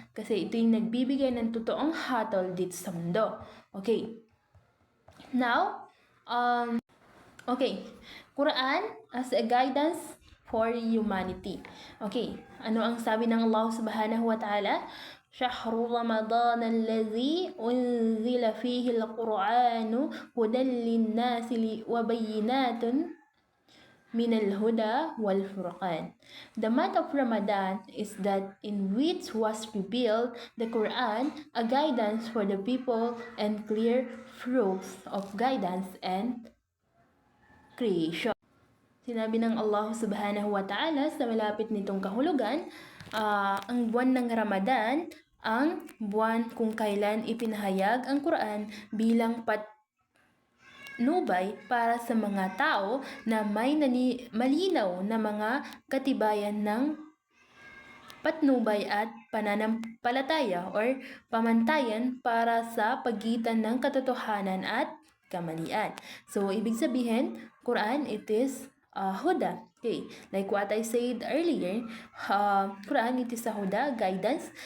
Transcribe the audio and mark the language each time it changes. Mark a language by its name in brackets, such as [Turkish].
[Filipino] Kasi ito yung nagbibigay ng totoong hatol dito sa mundo. [English] Okay. Now, okay, Quran as a guidance for humanity. [Filipino] Okay, ano ang sabi ng Allah subhanahu wa ta'ala? [Arabic] شهر رمضان الذي أنزل فيه القرآن هدى للناس وبينات من الهدى والفرقان. [English] The month of Ramadan is that in which was revealed the Quran, a guidance for the people and clear proofs of guidance and creation. [Filipino] Sinabi ng Allah subhanahu wa ta'ala sa malapit nitong kahulugan, ang buwan ng Ramadan, ang buwan kung kailan ipinahayag ang Quran bilang patnubay para sa mga tao na may malinaw na mga katibayan ng patnubay at pananampalataya or pamantayan para sa pagitan ng katotohanan at kamalian. So, ibig sabihin, Quran, it is huda. [English] Okay, like what I said earlier, Quran, it is a huda, guidance.